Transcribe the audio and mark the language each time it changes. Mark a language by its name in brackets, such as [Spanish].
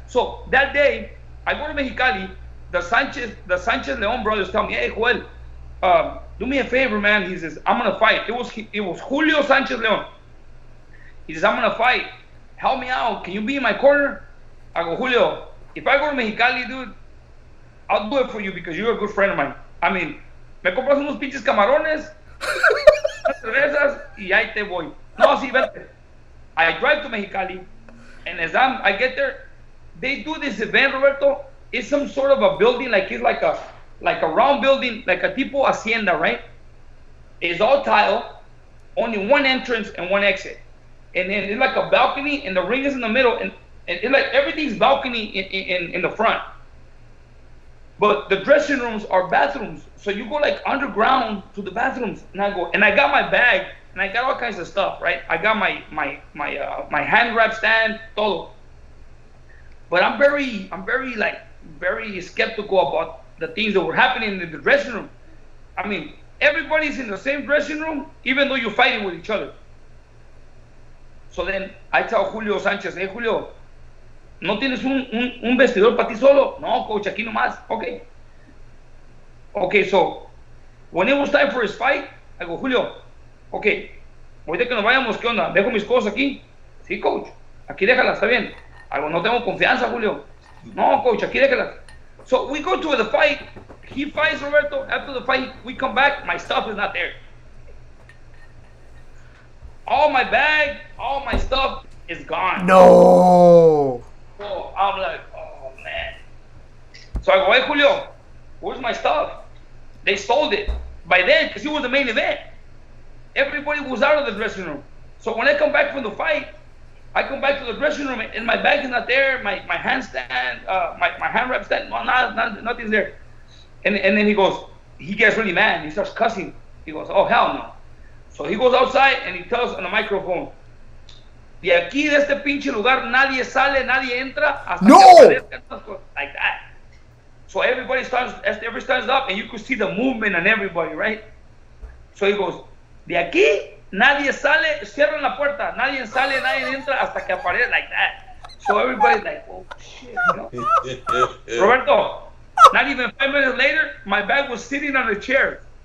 [English] So that day, I go to Mexicali. The Sanchez Leon brothers tell me, "Hey, Joel, do me a favor, man." He says, "I'm gonna fight." It was Julio Sanchez Leon. He says, "I'm gonna fight. Help me out. Can you be in my corner?" I go, "Julio, if I go to Mexicali, dude, I'll do it for you because you're a good friend of mine. I mean, [Spanish] me compras unos pinches camarones, unas cervezas, y ahí te voy." No, sí, vete. [English] I drive to Mexicali, and as I get there, they do this event, Roberto. It's some sort of a building, like it's like a round building, like a [Spanish] tipo hacienda, [English] right? It's all tile, only one entrance and one exit, and then it's like a balcony, and the ring is in the middle, and it's like everything's balcony in the front. But the dressing rooms are bathrooms, so you go like underground to the bathrooms, and I got my bag, and I got all kinds of stuff, right? I got my hand wrap stand, [Spanish] todo. [English] But I'm very skeptical about the things that were happening in the dressing room. I mean, everybody's in the same dressing room, even though you're fighting with each other. So then I tell Julio Sanchez, "Hey, Julio, [Spanish] ¿no tienes un vestidor para ti solo?" [English] "No, coach, [Spanish] aquí nomás." [English] Okay, so when it was time for his fight, I go, "Julio, okay, [Spanish] ahorita que nos vayamos, ¿qué onda? ¿Dejo mis cosas aquí?" "Sí, coach, aquí déjalas, está bien." [English] I go, [Spanish] "No tengo confianza, Julio." [English] "No, coach, [Spanish] aquí déjalas." [English] So we go to the fight. He fights Roberto. After the fight, we come back. My stuff is not there. All my bag, all my stuff is gone. No. So I'm like, oh man. So I go, "Hey, Julio, where's my stuff?" They stole it by then because it was the main event. Everybody was out of the dressing room. So when I come back from the fight, I come back to the dressing room and my bag is not there. My hand stand, my hand wrap stand, nothing's there. And then he gets really mad. He starts cussing. He goes, "Oh, hell no." So he goes outside and he tells on the microphone, [Spanish] "De aquí, de este pinche lugar, nadie sale, nadie entra hasta que aparezcan estas cosas." [English] Like that. So everybody stands up and you could see the movement on everybody, right? So he goes, [Spanish] "De aquí, nadie sale, cierran la puerta, nadie sale, nadie entra hasta que aparezca," [English] like that. So everybody's like, "Oh shit," you know? Roberto, not even 5 minutes later, my bag was sitting on a chair.